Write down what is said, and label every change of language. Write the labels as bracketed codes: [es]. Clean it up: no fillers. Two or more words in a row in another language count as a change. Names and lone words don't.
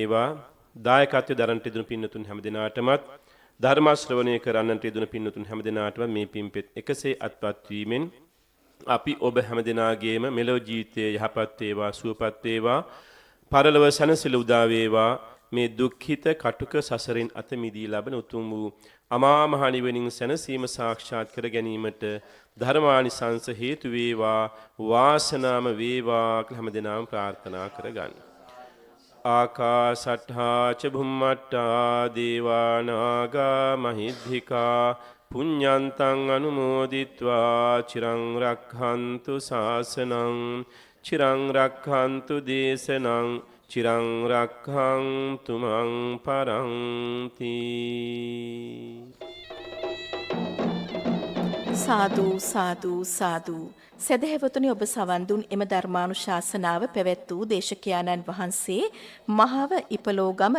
[si] දායකත්වයේ දරන්නට යෙදුණු පින්නතුන් හැම දිනාටමත් ධර්ම ශ්‍රවණය කරන්නට යෙදුණු පින්වතුන් හැමදෙනාටම මේ පින්පෙත් එකසේ අත්පත් වීමෙන් අපි ඔබ හැමදෙනාගේම මෙලොව ජීවිතයේ යහපත් වේවා සුවපත් වේවා පරලොව සැනසෙල උදා වේවා මේ දුක්ඛිත කටුක සසරින් අත මිදී ලබන උතුම් වූ අමා මහ නිවනින් සැනසීම සාක්ෂාත් කර ගැනීමට ධර්මානිසංස හේතු වේවා වාසනාම වේවා කියලා හැමදෙනාම ප්‍රාර්ථනා කරගන්න. [pi] ආකාශට්ඨා ච භුම්මට්ඨා දේවා නාග මහිද්దికා පුඤ්ඤන්තං අනුමෝදිත්වා චිරං රක්ඛන්තු ශාසනං චිරං රක්ඛන්තු දේශනං චිරං රක්ඛන්තු මං පරන්ති. [si] සාදු සාදු සාදු. සදහැවතුනි, ඔබ සවන් දුන් එම ධර්මානුශාසනාව පැවැත් වූ දේශකයාණන් වහන්සේ මහව ඉපලෝගම